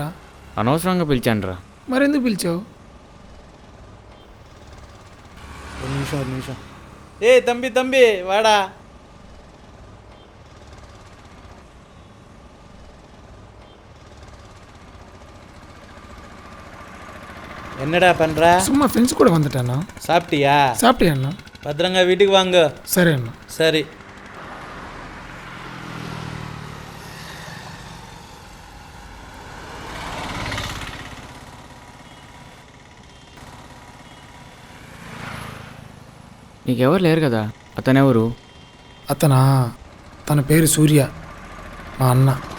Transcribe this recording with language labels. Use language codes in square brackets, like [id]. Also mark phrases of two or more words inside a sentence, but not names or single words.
[te] అనవసరంగా పిలిచాను రా. మరెందుకు పిలిచావు? నిమిషం. [ta] ஏ தம்பி வாடா. என்னடா பண்ற? சும்மா ஃப்ரெண்ட்ஸ் கூட வந்துட்டானா. சாப்பிட்டியா? சாப்பிட்டியா அண்ணா? பத்திரங்க வீட்டுக்கு வாங்க. சரி அண்ணா. சரி. [te] నీకెవరు లేరు కదా? అతనెవరు? అతనా? తన పేరు సూర్య, మా అన్న.